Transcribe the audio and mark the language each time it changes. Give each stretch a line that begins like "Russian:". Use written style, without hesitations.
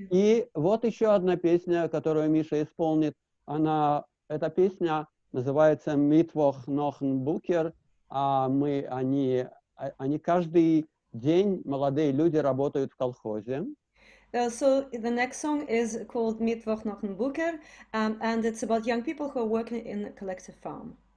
Russian: И вот еще одна песня, которую Миша исполнит. Эта песня называется «Mittwoch noch ein Bucher». Они каждый день, молодые люди, работают в колхозе.
English: So the next song is called Mittwoch noch ein Bucher, and it's about young people who are working in a collective farm.